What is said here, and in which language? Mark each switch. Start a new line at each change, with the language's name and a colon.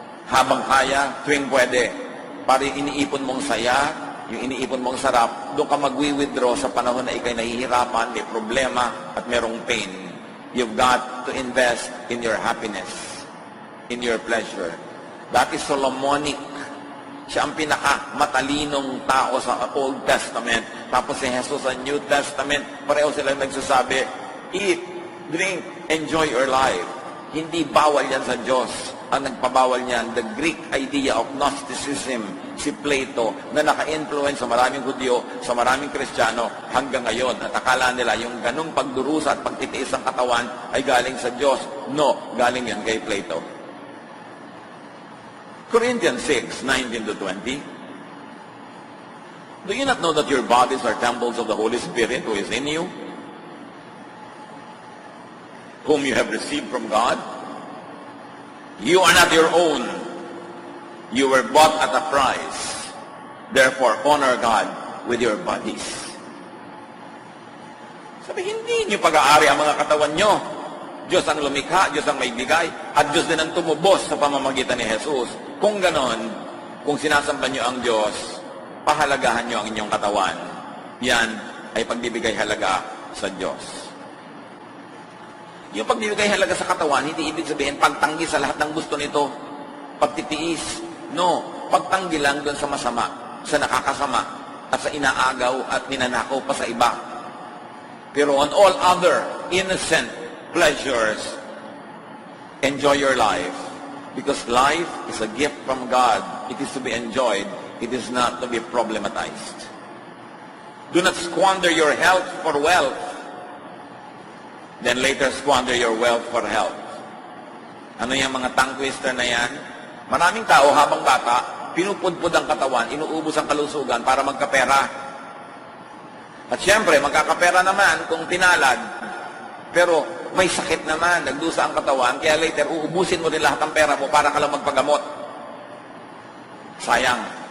Filipino: Habang kaya, tuwing pwede. Para yung iniipon mong saya, yung iniipon mong sarap, doon ka mag-withdraw sa panahon na ikay nahihirapan, may problema, at merong pain.
English: You've got to invest in your happiness, in your pleasure. That is Solomonic.
Filipino: Siya ang pinaka-matalinong tao sa Old Testament. Tapos si Jesus sa New Testament, pareho silang nagsasabi,
English: eat, drink, enjoy your life.
Filipino: Hindi bawal yan sa Diyos. Ang nagpabawal niyan,
English: the Greek idea of Gnosticism,
Filipino: si Plato, na naka-influence sa maraming Hudyo, sa maraming Kristiyano hanggang ngayon. At akala nila yung ganung pagdurusa at pagtitiis ng katawan ay galing sa Diyos. No, galing yan kay Plato.
English: Corinthians 6:19-20. Do you not know that your bodies are temples of the Holy Spirit who is in you, whom you have received from God? You are not your own. You were bought at a price. Therefore, honor God with your bodies.
Filipino: Sabi, hindi niyo pag-aari ang mga katawan niyo. Diyos ang lumikha, Diyos ang may bigay, at Diyos din ang tumubos sa pamamagitan ni Jesus. Kung ganon, kung sinasamba niyo ang Diyos, pahalagahan niyo ang inyong katawan. Yan ay pagbibigay halaga sa Diyos. Yung pagbibigay halaga sa katawan, hindi ibig sabihin pagtanggi sa lahat ng gusto nito, pagtitiis. No, pagtanggi lang doon sa masama, sa nakakasama, at sa inaagaw at ninanakaw pa sa iba.
English: Pero on all other innocent pleasures, enjoy your life. Because life is a gift from God. It is to be enjoyed. It is not to be problematized. Do not squander your health for wealth. Then later squander your wealth for health.
Filipino: Ano yung mga tongue twister na yan? Maraming tao habang bata, pinupudpud ang katawan, inuubos ang kalusugan para magkapera. At siyempre, magkakapera naman kung tinalad. Pero may sakit naman, nagdusa ang katawan, kaya later uubusin mo rin lahat ng pera mo para ka lang magpagamot. Sayang.